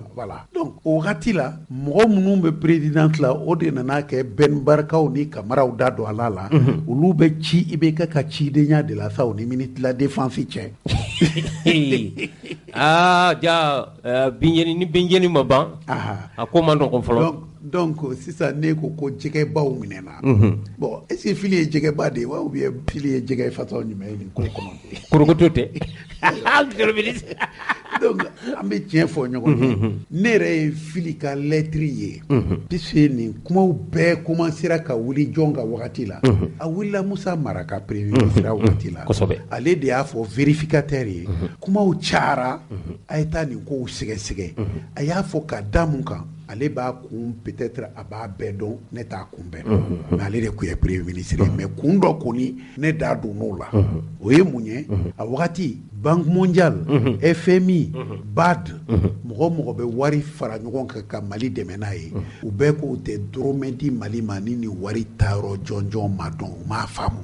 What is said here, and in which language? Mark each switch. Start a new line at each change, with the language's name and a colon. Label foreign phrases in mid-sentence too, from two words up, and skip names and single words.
Bambara: voilà donc o wagati la mɔgɔ minnu bɛ président la o de nana kɛ Ben Barkaw ni Kamaraw da don a la olu bɛ ci IBK ka cidenya de la sa o ni
French: ministre de la défense
Bambara: cɛ ja binjɛni ni binjɛni ma ban a ko man nɔgɔn fɔlɔ donc sisan ne ko jɛgɛbaw minɛna bon
French: est ce que
Bambara: fili ye jɛgɛba de ye wa
French: ou bien
Bambara: fili ye jɛgɛ façon jumɛn ye nin ko kɔnɔ korokoto tɛ donc an bɛ tiɲɛ fɔ ɲɔgɔn ye ne yɛrɛ ye fili ka lettre ye puisque nin kumaw bɛɛ commencera ka wuli jɔn ka wagati la a wulila Musa Mara ka premier ministre wagati la ale de y'a fɔ vérificateur ye kumaw cayara a ye taa nin kow sɛgɛsɛgɛ a y'a fɔ ka da mun kan ale b'a kun peut-être a b'a bɛɛ dɔn ne t'a kun bɛɛ dɔn mais ale de kun ye premier ministre mais kun dɔ kɔni ne da donn'o la o ye mun ye a wagati Banque mondiale FMI BAD mɔgɔ mɔgɔ bɛ wari fara ɲɔgɔn kan ka Mali dɛmɛ n'a ye u bɛɛ k'o tɛ dɔrɔmɛ di Mali ma ni nin wari taayɔrɔ jɔnjɔn ma dɔn u m'a faamu